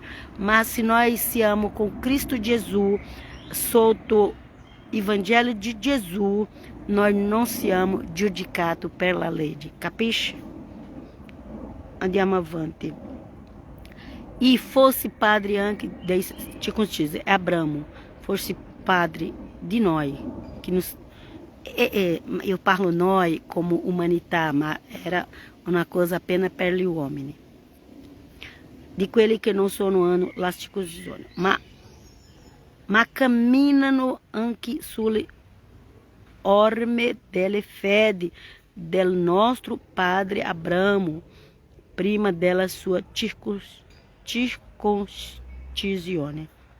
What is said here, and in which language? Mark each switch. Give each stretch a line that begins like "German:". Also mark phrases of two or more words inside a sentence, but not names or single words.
Italian: Ma se noi siamo con Cristo Gesù, sotto il Vangelo di Gesù, noi non siamo giudicati per la legge, capisci? Andiamo avanti. E fosse padre anche dei circoncisi, é Abramo, fosse padre di noi,
Portuguese: que nos, eu
Italian: parlo noi como umanità, ma era una cosa apenas per gli uomini, di quelli che non sono hanno la circoncisione, ma camminano anche sulle orme delle fedi del nostro padre Abramo, prima della sua circoncisione.